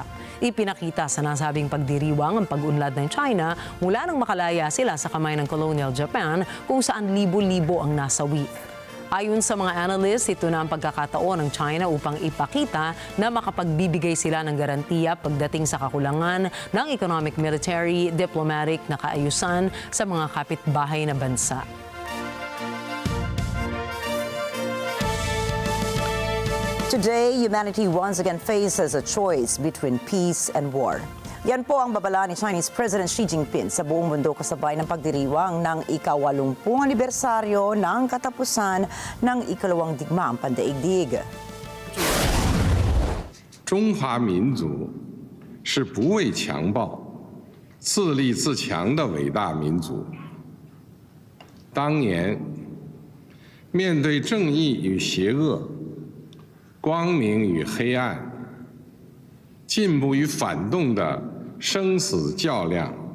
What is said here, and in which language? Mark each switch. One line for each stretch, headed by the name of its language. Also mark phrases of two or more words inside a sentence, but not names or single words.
Filipino: Ipinakita sa nasabing pagdiriwang ang pag-unlad ng China mula nang makalaya sila sa kamay ng colonial Japan kung saan libo-libo ang nasawi. Ayon sa mga analysts, ito na ang pagkakataon ng China upang ipakita na makapagbibigay sila ng garantiya pagdating sa kakulangan ng
English: economic, military, diplomatic
Filipino: na kaayusan sa mga kapitbahay na bansa.
English: Today, humanity once again faces a choice between peace and war.
Filipino: Yan po ang babala ni Chinese President Xi Jinping sa buong mundo kasabay ng pagdiriwang ng ika-80 anibersaryo ng katapusan ng ikalawang digmaang pandaigdig.
Chinese: 中华民族是不畏强暴、自立自强的伟大民族。当年面对正义与邪恶、光明与黑暗、进步与反动的生死较量，